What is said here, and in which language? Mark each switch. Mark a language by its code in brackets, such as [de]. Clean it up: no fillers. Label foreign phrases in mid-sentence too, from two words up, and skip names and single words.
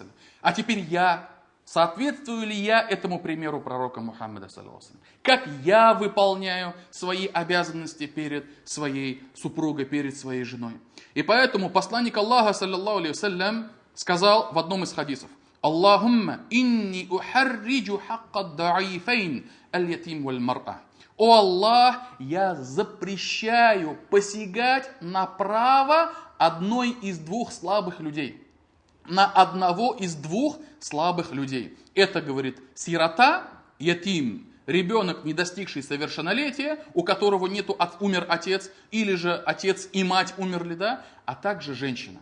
[ru] А теперь соответствую ли я этому примеру пророка Мухаммада, [ar] صلى الله عليه? [ru] Как я выполняю свои обязанности перед своей супругой, перед своей женой? И поэтому посланник Аллаха, [ar] صلى الله عليه, [ru] сказал в одном из хадисов: [ar] اللهم إني أحرج حق الضعيفين اليتيم والمرأة. [ru] О Аллах, я запрещаю посягать на право одной из двух слабых людей. На одного из двух слабых людей. Это, говорит, сирота, ятим, ребенок, не достигший совершеннолетия, у которого умер отец, или же отец и мать умерли, да, а также женщина.